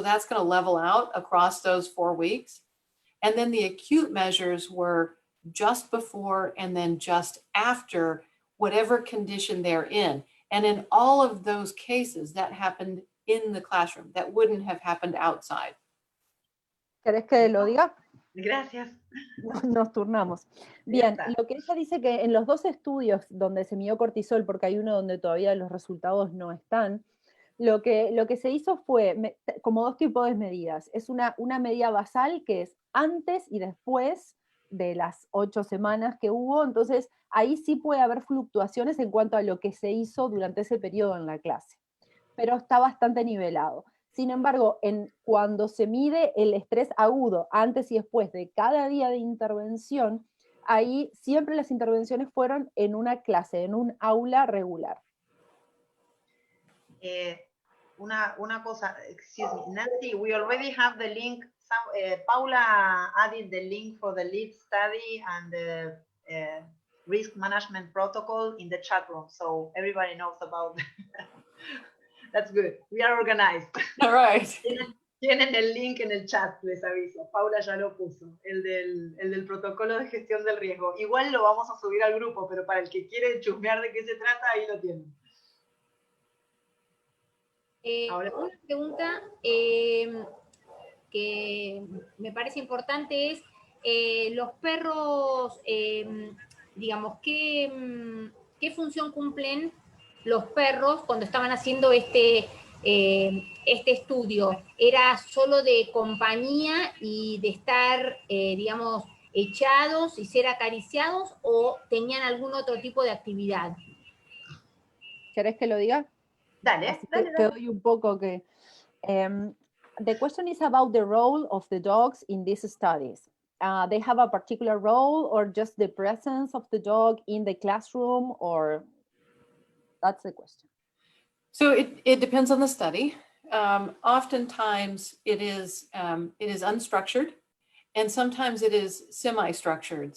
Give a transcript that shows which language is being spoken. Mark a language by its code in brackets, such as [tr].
[en] So that's going to level out across those 4 weeks. And then the acute measures were just before and then just after whatever condition they're in. And in all of those cases, that happened in the classroom. That wouldn't have happened outside. [es] ¿Querés que lo diga? Gracias. Nos turnamos. Bien, lo que ella dice que en los dos estudios donde se midió cortisol, porque hay uno donde todavía los resultados no están, lo que se hizo fue como dos tipos de medidas. Es una medida basal que es antes y después de las 8 semanas que hubo, entonces ahí sí puede haber fluctuaciones en cuanto a lo que se hizo durante ese periodo en la clase, pero está bastante nivelado. Sin embargo, cuando se mide el estrés agudo antes y después de cada día de intervención, ahí siempre las intervenciones fueron en una clase, en un aula regular. Una cosa, [en] excuse me, Nancy, we already have the link. Paula added the link for the LEAD study and the risk management protocol in the chat room, so everybody knows about that. That's good. We are organized. All right. [es] Tienen el link en el chat, les aviso. Paula ya lo puso, el del protocolo de gestión del riesgo. Igual lo vamos a subir al grupo, pero para el que quiere chusmear de qué se trata, ahí lo tienen. Una pregunta que me parece importante es, los perros, digamos, ¿qué función cumplen los perros cuando estaban haciendo este estudio? ¿Era solo de compañía y de estar, digamos, echados y ser acariciados, o tenían algún otro tipo de actividad? ¿Querés que lo diga? Dale. Te doy un poco que... [en] the question is about the role of the dogs in these studies. they have a particular role, or just the presence of the dog in the classroom, or that's the question. So it depends on the study. Oftentimes it is unstructured, and sometimes it is semi-structured.